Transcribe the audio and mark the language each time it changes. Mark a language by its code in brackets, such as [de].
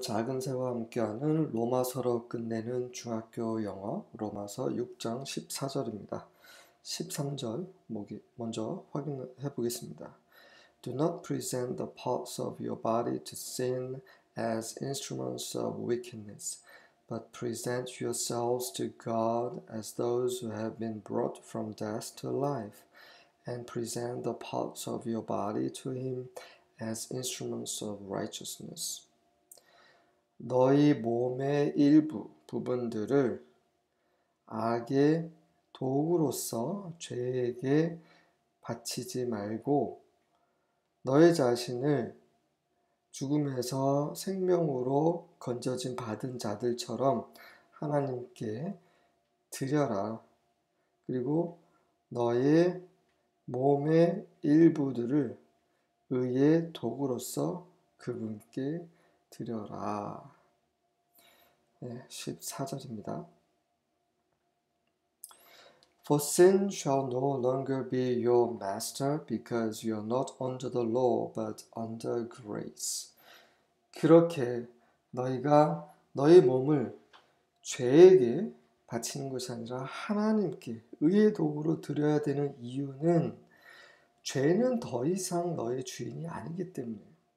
[ko] 작은 새와 함께하는 로마서로 끝내는 중학교 영어 로마서 6장 14절입니다. 13절 먼저 확인해 보겠습니다. [en] Do not present the parts of your body to sin as instruments of wickedness, but present yourselves to God as those who have been brought from death to life, and present the parts of your body to Him as instruments of righteousness. [ko] 너희 몸의 일부 부분들을 악의 도구로서 죄에게 바치지 말고 너희 자신을 죽음에서 생명으로 건져진 받은 자들처럼 하나님께 드려라. 그리고 너의 몸의 일부들을 의의 도구로서 그분께 드려라. 14절입니다. [en] For sin shall no longer be your master because you are not under the law but under grace. [ko] 그렇게 너희가 너희 몸을 죄에게 바치는 것이 아니라 하나님께 의의 도구로 드려야 되는 이유는 죄는 더 이상 너의 주인이 아니기 때문이에요.